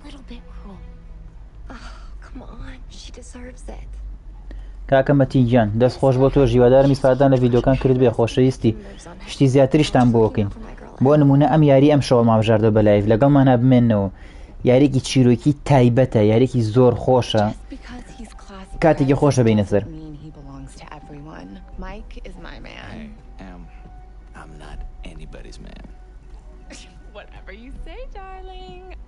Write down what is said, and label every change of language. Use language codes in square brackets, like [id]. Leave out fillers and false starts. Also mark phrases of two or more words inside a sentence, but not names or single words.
[ckb] کاکە مەتیگیان دەست خۆش بۆ تۆ ژیوادارم ئیسپادان لە ڤیدۆکان کرد بێ خۆشەویستی شتی زیاتریشتان بۆکەین بۆ نمونە ئەم یاری ئەم شەوە ماوەژاردە بە لایڤ لەگەڵمانە بمێننەوە یاریکی چیرۆکی تایبەتە یاریکی زۆر خۆشە کاتێکی خۆشە بینە سەر [en] Mike is my man. I'm not anybody's man. Whatever you say, darling.